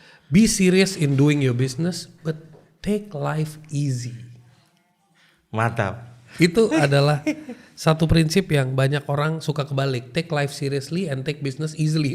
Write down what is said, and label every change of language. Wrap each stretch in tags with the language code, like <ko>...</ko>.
<en>Be serious in doing your business, but take life easy.</en> <id>Mantap. Itu adalah satu prinsip yang banyak orang suka kebalik.</id> <en>Take life seriously and take business easily.</en>